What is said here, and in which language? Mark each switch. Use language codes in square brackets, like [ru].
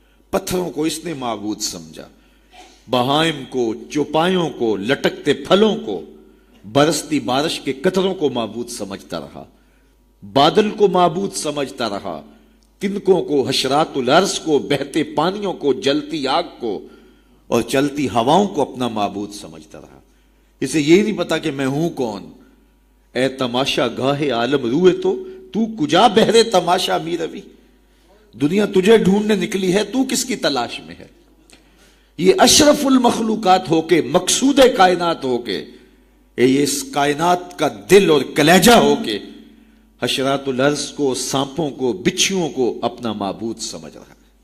[ur] پتھروں کو اس نے معبود سمجھا, بہائم کو, چوپایوں کو, لٹکتے پھلوں کو, برستی بارش کے قطروں کو معبود سمجھتا رہا, بادل کو معبود سمجھتا رہا, تنکوں کو, حشرات الارض کو, بہتے پانیوں کو, جلتی آگ کو اور چلتی ہواؤں کو اپنا معبود سمجھتا رہا. اسے یہی نہیں پتا کہ میں ہوں کون. [fa] اے تماشا گاہے عالم روئے تو کجا بہرے تماشا می روی. [ur] دنیا تجھے ڈھونڈنے نکلی ہے, تو کس کی تلاش میں ہے. یہ اشرف المخلوقات ہو کے, مقصود کائنات ہو کے, یہ اس کائنات کا دل اور کلیجہ ہو کے حشرات الارض کو, سانپوں کو, بچھیوں کو اپنا معبود سمجھ رہا ہے.